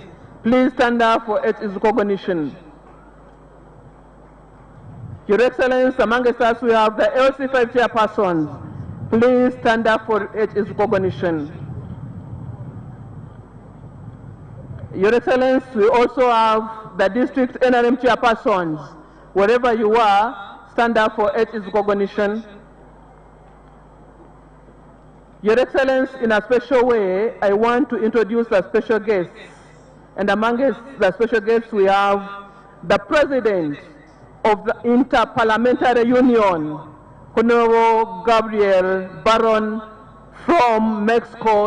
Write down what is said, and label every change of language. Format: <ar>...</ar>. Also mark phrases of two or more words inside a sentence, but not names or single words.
<en>Please stand up for HE's recognition. Your Excellency, amongst us we have the LC5 chairpersons. Please stand up for HE's recognition. Your Excellency, we also have the district NRM chairpersons. Wherever you are, stand up for HE's recognition. Your Excellency, in a special way, I want to introduce the special guests. And amongst the special guests, we have the President of the Interparliamentary Union, Honorable Gabriel Baron from Mexico.</en>